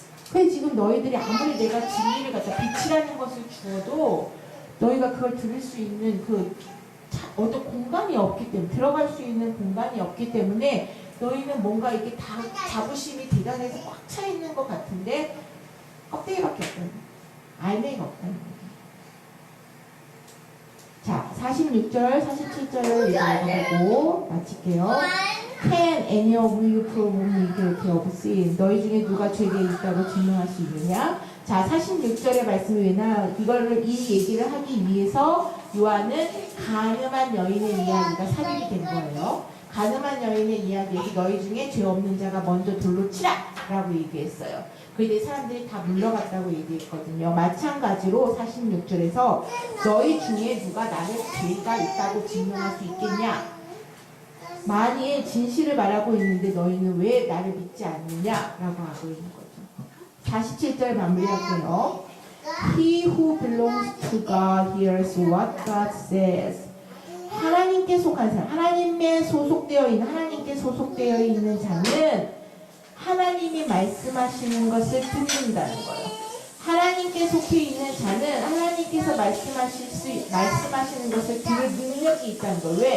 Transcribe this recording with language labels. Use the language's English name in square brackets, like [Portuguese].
[Korean] 그래서 지금 너희들이 아무리 내가 진리를 갖다 빛이라는 것을 주어도 너희가 그걸 들을 수 있는 어떤 공간이 없기 때문에 들어갈 수 있는 공간이 없기 때문에 너희는 뭔가 이게 다 자부심이 대단해서 꽉 차 있는 것 같은데 껍데기밖에 없다는 거예요. 알맹이가 없다는 거예요. 자, 46절, 47절을 읽어보고 마칠게요. [English] Can any of you prove me guilty of sin? [Korean] 너희 중에 누가 죄에 있다고 증명할 수 있느냐? 자, 46절의 말씀이 이 얘기를 하기 위해서 요한은 가늠한 여인의 이야기가 삽입이 된 거예요. 가늠한 여인의 이야기에서 너희 중에 죄 없는 자가 먼저 돌로 치라! 라고 얘기했어요. 그런데 사람들이 다 물러갔다고 얘기했거든요. 마찬가지로 46절에서 너희 중에 누가 나를 죄가 있다고 증명할 수 있겠냐? 만일 진실을 말하고 있는데 너희는 왜 나를 믿지 않느냐? 라고 하고 있는 거죠. 47절 마무리할게요. [English] He who belongs to God hears what God says. [Korean] 하나님께 속한 사람, 하나님께 소속되어 있는 자는 하나님이 말씀하시는 것을 듣는다는 거예요. 하나님께 속해 있는 자는 하나님께서 말씀하시는 것을 들을 능력이 있다는 거예요.